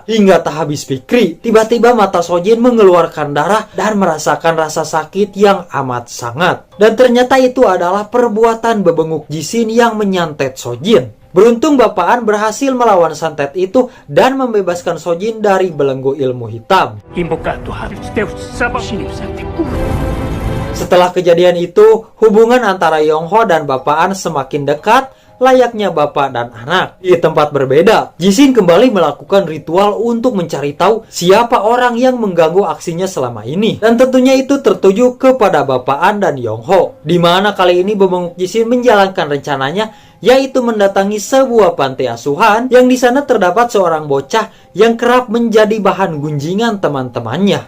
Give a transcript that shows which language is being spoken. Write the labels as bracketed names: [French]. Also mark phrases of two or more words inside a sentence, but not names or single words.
[Indonesian] Hingga tak habis pikir, tiba-tiba mata Sojin mengeluarkan darah dan merasakan rasa sakit yang amat sangat. Dan ternyata itu adalah perbuatan bebenguk Jisin yang menyantet Sojin. Beruntung Bapak An berhasil melawan santet itu dan membebaskan Sojin dari belenggu ilmu hitam. 인복과 또 하비스테우스 사바 신입사한테 꿈을 Setelah kejadian itu, hubungan antara Yongho dan Bapak An semakin dekat, layaknya bapak dan anak. Di tempat berbeda, Jisin kembali melakukan ritual untuk mencari tahu siapa orang yang mengganggu aksinya selama ini. Dan tentunya itu tertuju kepada Bapak An dan Yongho, di mana kali ini bebenguk Jisin menjalankan rencananya, yaitu mendatangi sebuah panti asuhan yang di sana terdapat seorang bocah yang kerap menjadi bahan gunjingan teman-temannya.